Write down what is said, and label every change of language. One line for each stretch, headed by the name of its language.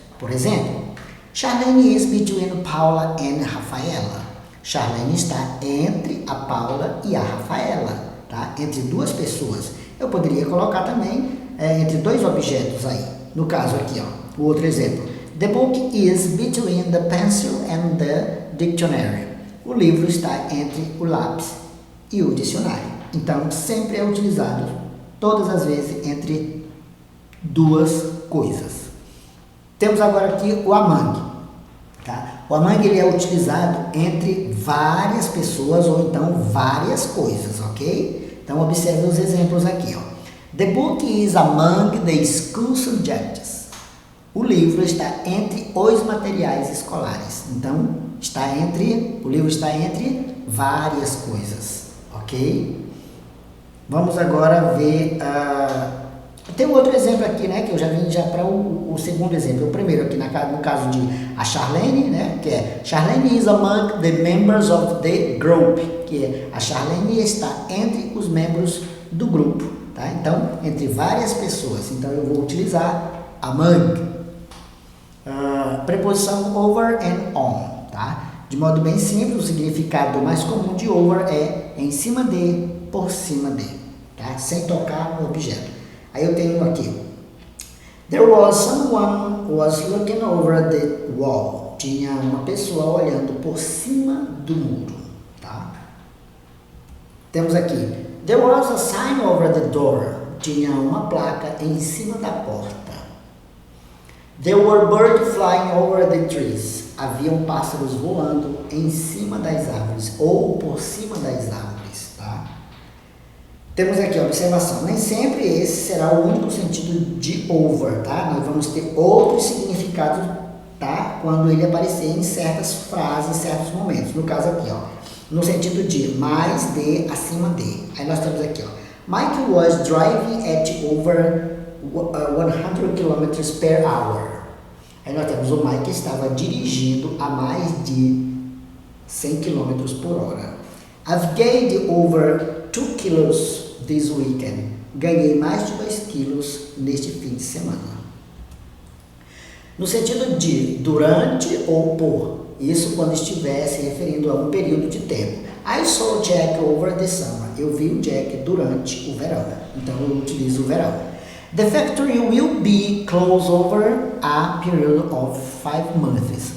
Portuguese: Por exemplo,
English: Charlene is between Paula and Rafaela.
Portuguese: Charlene está entre a Paula e a Rafaela, tá? Entre duas pessoas. Eu poderia colocar também entre dois objetos aí. No caso aqui, ó, o outro exemplo.
English: The book is between the pencil and the dictionary.
Portuguese: O livro está entre o lápis e o dicionário. Então, sempre é utilizado, todas as vezes, entre duas coisas. Temos agora aqui o among. Tá? O among ele é utilizado entre várias pessoas ou então várias coisas, ok? Então, observe os exemplos aqui. Ó.
English: The book is among the school subjects.
Portuguese: O livro está entre os materiais escolares. Então, o livro está entre várias coisas, ok? Vamos agora ver, tem um outro exemplo aqui, né, que eu já vim para o segundo exemplo. O primeiro aqui, no caso de a Charlene, né, que é
English: Charlene is among the members of the group,
Portuguese: que é a Charlene está entre os membros do grupo, tá? Então, entre várias pessoas. Então, eu vou utilizar among. Preposição over and on, tá? De modo bem simples, o significado mais comum de over é em cima de, por cima de, tá? Sem tocar no objeto. Aí eu tenho aqui.
English: There was someone who was looking over the wall.
Portuguese: Tinha uma pessoa olhando por cima do muro, tá? Temos aqui.
English: There was a sign over the door.
Portuguese: Tinha uma placa em cima da porta.
English: There were birds flying over the trees.
Portuguese: Haviam pássaros voando em cima das árvores ou por cima das árvores, tá? Temos aqui a observação. Nem sempre esse será o único sentido de over, tá? Nós vamos ter outros significados, tá? Quando ele aparecer em certas frases, em certos momentos. No caso aqui, ó, no sentido de mais de, acima de. Aí nós temos aqui, ó.
English: Mike was driving at over 100 km per hour.
Portuguese: Aí nós temos o Mike estava dirigindo a mais de 100 km por hora.
English: I've gained over 2 kilos this weekend.
Portuguese: Ganhei mais de 2 quilos neste fim de semana. No sentido de durante ou por, isso quando estiver se referindo a um período de tempo.
English: I saw Jack over the summer.
Portuguese: Eu vi o Jack durante o verão. Então eu utilizo o verão.
English: The factory will be closed over a period of 5 months.